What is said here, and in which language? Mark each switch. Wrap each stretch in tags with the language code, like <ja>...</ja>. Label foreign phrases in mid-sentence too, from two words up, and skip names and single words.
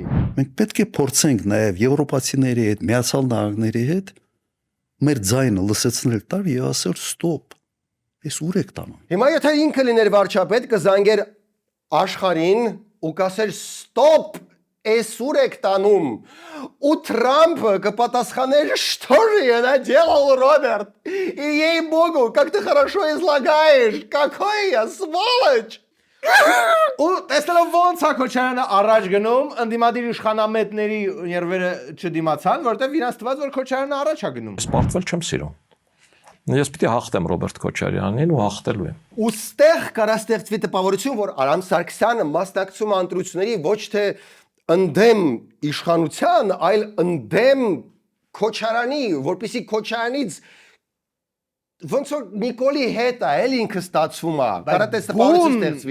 <hy>Մենք պետք է փորձենք նաև եվրոպացիների հետ, Միացյալ Նահանգների հետ մեր ձայնը լսեցնել տար եւ ասել ստոպ։ Էս ուր եք տանում։ Հիմա եթե ինքը լիներ վարչապետ, կզանգեր աշխարհին ու կասեր ստոպ, էս ուր եք տանում։ Ու Трампը կպատասխաներ</hy> <ru>что же я наделал, Роберт? И ей-богу, как ты хорошо излагаешь. Какой я сволочь.</ru> <hy>Ու տեսնելով ոնց է Քոչարյանը առաջ գնում, ընդդիմադիր իշխանամետների ներվերը չդիմացան, որտեղ իրանց թվաց, որ Քոչարյանը առաջ է գնում։ Սպարտվել չեմ սիրում։ Ես պիտի հաղթեմ Ռոբերտ Քոչարյանին ու հաղթելու եմ։ Ու ստեղ կարա ստեղծվի տպավորություն, որ Արամ Սարգսյանը մասնակցում է ընտրությունների ոչ թե ընդդեմ իշխանության, այլ ընդդեմ Քոչարյանի, որպեսզի Քոչարյանից ոնց որ Նիկոլի հետ է, էլ ինքը ստացվում է։ Կարա տես տպավորություն ստեղծվի։</hy>